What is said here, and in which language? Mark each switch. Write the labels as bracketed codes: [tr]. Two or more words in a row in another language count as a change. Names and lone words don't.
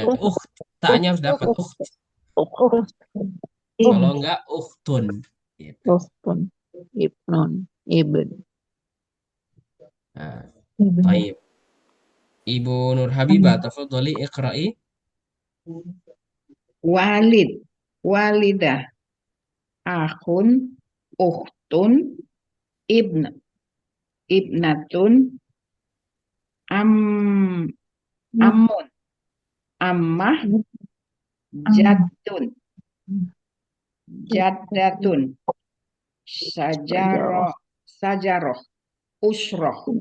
[id] Taknya harus dapat Kalau enggak ukhtun. Gitu. [ar] أختٌ، ابنٌ، ابن. [id] Nah, baik. Ibu Nur Habibah, [ar] تفضلي اقرئي. Walid, والدة، أخ، أخت، ابنة، عم، عمة، جدة، شجرة، أسرة.